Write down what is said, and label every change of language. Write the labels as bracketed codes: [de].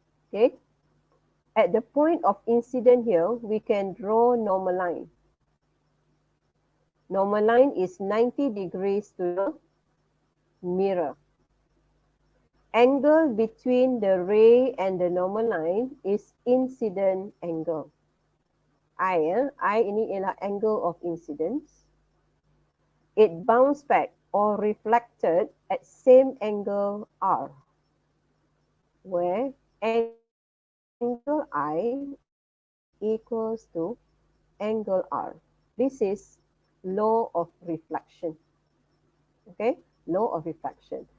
[en] Okay, at the point of incident here, we can draw normal line. Normal line is 90 degrees to the mirror. Angle between the ray and the normal line is incident angle. [ms] I ini ialah angle of incidence. [en] It bounce back or reflected at same angle R, where angle I equals to angle R. This is law of reflection. Okay, law of reflection.